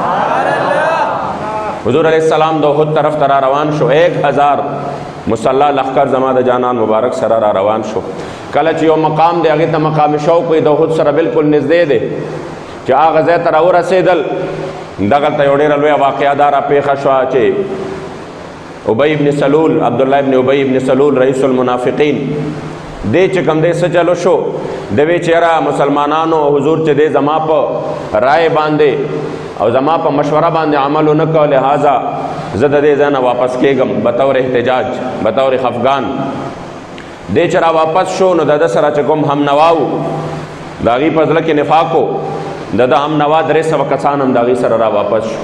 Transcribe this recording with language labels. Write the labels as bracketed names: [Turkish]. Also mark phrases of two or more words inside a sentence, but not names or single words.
[Pashto] حضور علیه السلام د احد طرف ته را روان شو، 1000 مسلح لښکر زما د جانان مبارک سره را روان شو. کله چې یو مقام دی هغې ته مقام شوق وي، د احد سره بالکل نږدې دی، چې هغه ځای ته راورسېدل، دغلته یو ډېره لویه واقعه دا راپېښه شوه چې ابی ابن سلول، عبدالله ابن ابی ابن سلول رئیس المنافقین، دی چې کوم دی څه چلو شو، دی وی چې یاره مسلمانانو حضور چې دی زما په رای باندې او زما په مشوره باندې عمل ونه کړ، لہٰذا زه د دې ځای نه واپس کېږم بطور احتجاج، بطور خفګان. دی چې را واپس شو نو د ده سره چې کوم هم نوا و، د هغې په زړه کې نفاق و، د ده هم نوا 300 کسان هم د هغې سره را واپس شو.